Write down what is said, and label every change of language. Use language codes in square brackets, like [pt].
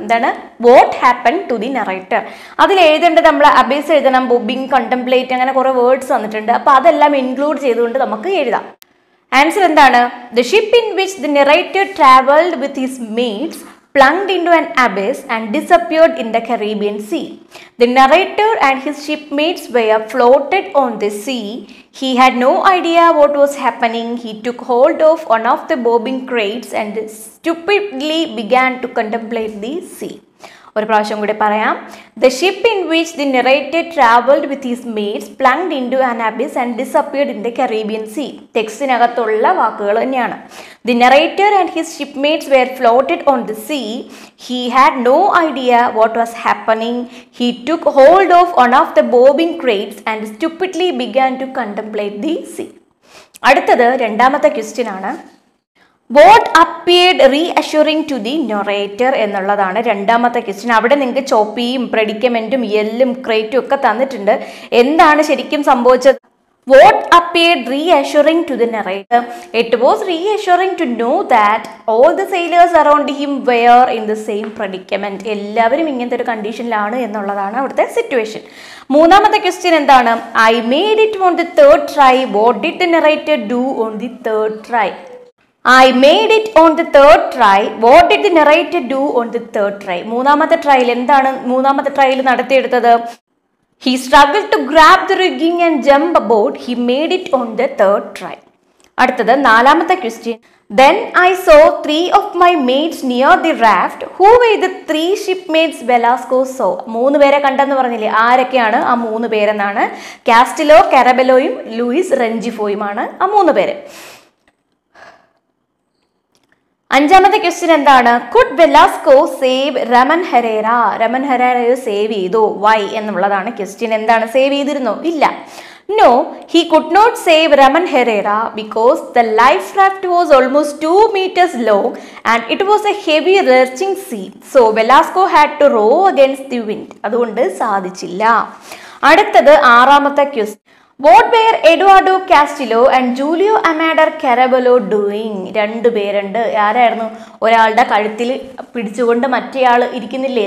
[ml] എന്താണ് [en] What happen to the narrator? [ml] അതിൽ എഴുതേണ്ടത് നമ്മൾ അബേസ് എഴുതണം, ബോബിങ്, കണ്ടംപ്ലേറ്റ്, അങ്ങനെ കുറേ വേർഡ്സ് വന്നിട്ടുണ്ട്. അപ്പോൾ അതെല്ലാം ഇൻക്ലൂഡ് ചെയ്തുകൊണ്ട് നമുക്ക് എഴുതാം. ആൻസർ എന്താണ്? [en] The ship in which the narrator travelled with his mates plunged into an abyss and disappeared in the Caribbean Sea. The narrator and his shipmates were floated on the sea. He had no idea what was happening. He took hold of one of the bobbing crates and stupidly began to contemplate the sea. [ml] ഒരു പ്രാവശ്യം കൂടി പറയാം. [en] The ship in which the narrator traveled with his mates plunged into an abyss and disappeared in the Caribbean Sea. [ml] ടെക്സ്റ്റിനകത്തുള്ള വാക്കുകൾ തന്നെയാണ്. [en] The narrator and his shipmates were floated on the sea. He had no idea what was happening. He took hold of one of the bobbing crates and stupidly began to contemplate the sea. [ml] അടുത്തത് രണ്ടാമത്തെ question ആണ്. [en] What appeared reassuring to the narrator [ml] എന്നുള്ളതാണ് രണ്ടാമത്തെ question. അവിടെ നിങ്ങൾക്ക് ചോപ്പിയും പ്രെഡിക്കമെന്റും എല്ലും ക്രേറ്റും ഒക്കെ തന്നിട്ടുണ്ട്. എന്താണ് ശരിക്കും സംഭവിച്ചത്? [en] What appeared reassuring to the narrator? It was reassuring to know that all the sailors around him were in the same predicament. [ml] എല്ലാവരും ഇങ്ങനത്തെ ഒരു കണ്ടീഷനിലാണ് എന്നുള്ളതാണ് അവിടുത്തെ സിറ്റുവേഷൻ. മൂന്നാമത്തെ ക്വസ്റ്റ്യൻ എന്താണ്? [en] I made it on the third try. What did the narrator do on the third try? I made it on the third try. What did the narrator do on the third try? [ml] മൂന്നാമത്തെ trial എന്താണ് മൂന്നാമത്തെ trial നടത്തിയെടുത്തത്? [en] He struggled to grab the rigging and jump aboard. He made it on the third try. [ml] അടുത്തത് നാലാമത്തെ question. [en] Then I saw 3 of my mates near the raft. Who were the 3 shipmates Velasco saw? [ml] 3 പേരെ കണ്ടെന്ന് പറഞ്ഞില്ലേ? ആരൊക്കെയാണ് ആ 3 പേരെന്നാണ്? കാസ്റ്റിലോ, കാരബെലോയും Luis റെഞ്ചിഫോയുമാണ് ആ 3 പേര്. അഞ്ചാമത്തെ ക്വസ്റ്റ്യൻ എന്താണ്? [en] Could Velasco save Ramon Herrera? [ml] Raman ഹെരേറയെ save ചെയ്തോ? വൈ എന്നുള്ളതാണ് ക്വസ്റ്റ്യൻ. എന്താണ് സേവ് ചെയ്തിരുന്നോ? ഇല്ല. [en] No, he could not save Raman Herrera because the life raft was almost 2 meters long and it was a heavy lurching sea. So Velasco had to row against the wind. [ml] അതുകൊണ്ട് സാധിച്ചില്ല. അടുത്തത് ആറാമത്തെ question. [en] What were Eduardo Castillo and Julio Amador Carabello doing? [ml] 2 പേരുണ്ട്. ആരായിരുന്നു? ഒരാളുടെ കഴുത്തിൽ പിടിച്ചുകൊണ്ട് മറ്റേയാൾ ഇരിക്കുന്നില്ലേ?